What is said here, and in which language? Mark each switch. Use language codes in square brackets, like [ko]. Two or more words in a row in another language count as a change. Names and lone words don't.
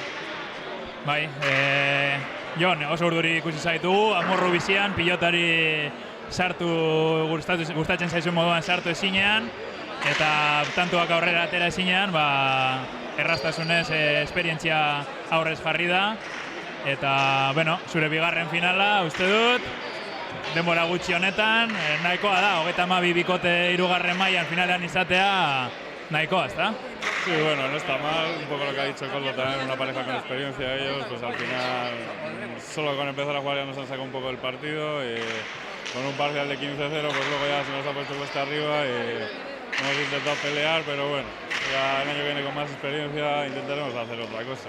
[eu] Bai, Jon, oso urduri ikusi zaitugu, amorru bizian, pilotari sartu, gustatzen zaizun moduan sartu ezinean, eta tantuak aurrera atera ezinean, erraztasunez esperientzia aurrez jarri da, eta, bueno, zure bigarren finala, uste dut, denbora gutxi honetan, nahikoa da, 32 bikote 3. mailan finalean izatea, nahikoa, [es] ¿está? Sí, bueno, no está mal, un poco lo que ha dicho Koldo, también una pareja con experiencia ellos, pues al final, solo con empezar a jugar ya nos han sacado un poco del partido, y con un parcial de 15-0, pues luego ya se nos ha puesto cuesta arriba y hemos intentado pelear, pero bueno, ya el año que viene con más experiencia intentaremos hacer otra cosa.